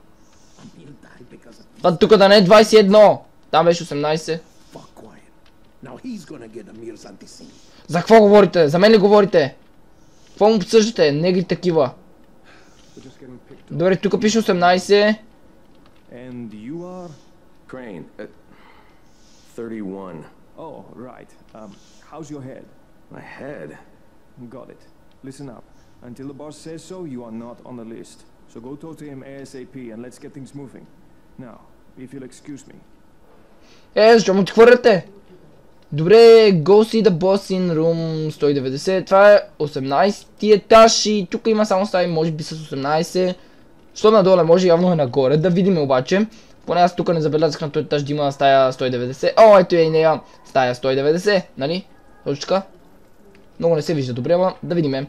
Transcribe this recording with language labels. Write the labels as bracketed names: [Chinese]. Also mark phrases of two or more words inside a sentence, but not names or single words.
[Bulgarian] Това тук да не е 21! Там беше 18. За какво говорите? За мен ли говорите? Какво му обсъждате? Негри такива. Добре, тук пише 18. [English] Crane, 31. Oh, right. How's your head? My head? Got it. Listen up. Until the boss says so, you are not on the list. So go talk to him ASAP and let's get things moving. Now, if you'll excuse me. [Bulgarian] Защо му ти хвърляте? Добре, [English] go see the boss in room 190. [Bulgarian] Това е 18 етаж и тук има само стаи, може би с 18. Що надолу може, явно е нагоре. Да видим обаче. Поне аз тук не забелязах на този етаж да има стая 190. О, ето е и нея стая 190, нали? Точка. Много не се вижда добре, ама да видиме.